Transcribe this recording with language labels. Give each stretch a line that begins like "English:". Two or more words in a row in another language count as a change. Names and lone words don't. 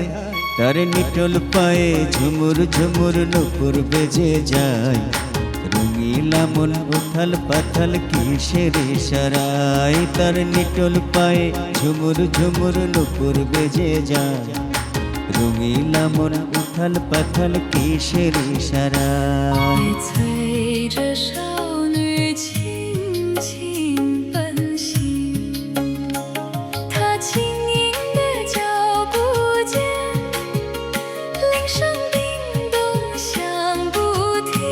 Bangla: তার নিটল পায়ে ঝুমুর ঝুমুর নুপুর বেজে যায়, রঙিলা মন উথাল পাথাল কিসের ইশারায়। তার নিটল পায়ে ঝুমুর ঝুমুর নুপুর বেজে যায়, রঙিলা মন উথাল পাথাল কিসের ইশারায়।
Chinese: 催着少女轻轻奔行，她轻盈的脚步间，铃声叮咚响不停。